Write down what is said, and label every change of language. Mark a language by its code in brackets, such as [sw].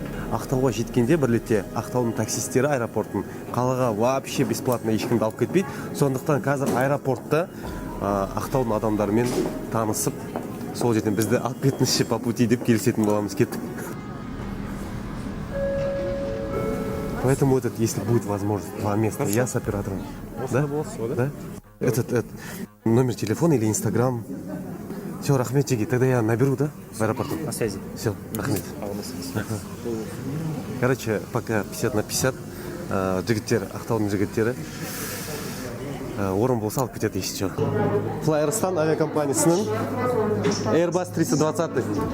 [kk] Ақтауға жеткенде бір ретте Ақтаудың таксистері аэропорттың қалаға [ru] вообще бесплатно [kk] ешкімді алып кетпейді. Сондықтан қазір аэропортта Ақтаудың адамдарымен танысып, сол жерден бізді алып кетіңізші [ru] по пути [kk] деп келісетін боламыз. Кеттік. [ru] Поэтому если будет возможность, 2 места, я с оператором. Да? Да? Этот номер телефона или Инстаграм. Все, рахмет, Теги, тогда я наберу, да, в аэропорту? На связи. Все, рахмет. Короче, пока 50 на 50, [kk] жігіттер, Ақтаудың жігіттері орын болса алып кетеді еще. Флайерстан авиакомпаниясының Airbus 320.